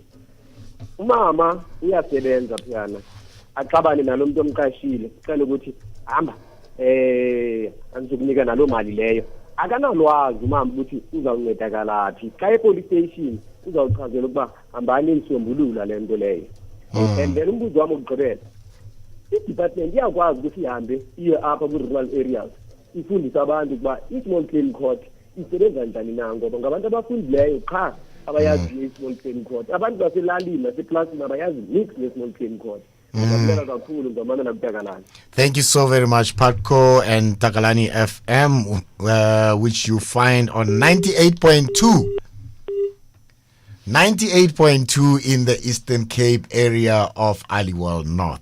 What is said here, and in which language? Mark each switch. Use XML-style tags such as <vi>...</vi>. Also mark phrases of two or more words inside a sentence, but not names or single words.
<xh>Umama uyasebenza phana axabane nalo muntu omqashile ucela ukuthi hamba angizokunika nalo mali leyo. Akanalwazi umama ukuthi uzawuncedakalapi. Xa epolice station uzawuchazela ukuba hambani nisombulula le nto leyo.</xh> <en>And then</en> <xh>umbuzo wami ukugqibela. I-department iyakwazi ukuthi ihambe iye apha ku-</xh> <en>rural areas</en> <xh>ifundise abantu ukuba i-</xh> <en>small claim court</en> <xh>isebenza njani na ngoba ngabantu abafundileyo qha abayazi i-</xh> <en>small claim court.</en> <xh>Abantu baselalini naseplasini abayazi mix ne-</xh> <en>small claim court. Thank you so very much, Patco and Takalani FM, which you find on 98.2. 98.2 in the Eastern Cape area of Aliwal North.</en>